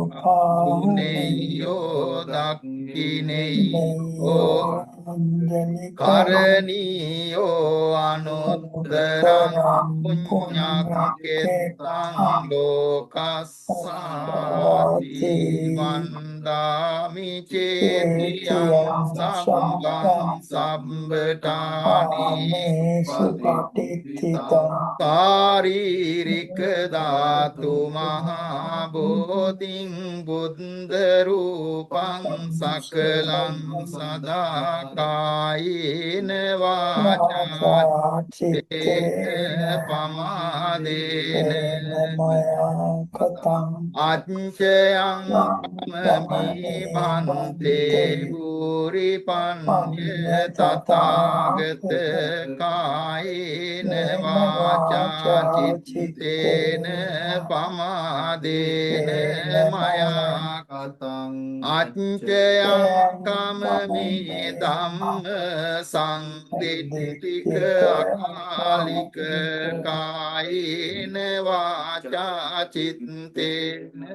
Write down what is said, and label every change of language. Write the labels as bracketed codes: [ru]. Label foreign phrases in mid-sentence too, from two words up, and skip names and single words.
[pi] ආහුනේයෝ දක්ඛිනේයෝ කරණීයෝ අනුත්තරං පුඤ්ඤං කෙත්තං ලෝකස්සාති වන්දාමි චේතියං සම්බං සම්බටානි සුපටිත්ථිතං කාරීරික ධාතු මහා බෝධින් බුද්ධ රූපං සකලං සදා කායේන වාචා චිත්තේන පමාදේන මයා කතං අච්චයං පමමි භන්තේ භන්තේ භූරි පඤ්ඤ තථාගත කායේන වාචා චිත්තේන පමාදේන මයා කතං අච්චයං කමමි ධම්ම සංදිට්ඨික අකාලික කායේන වාචා චිත්තේන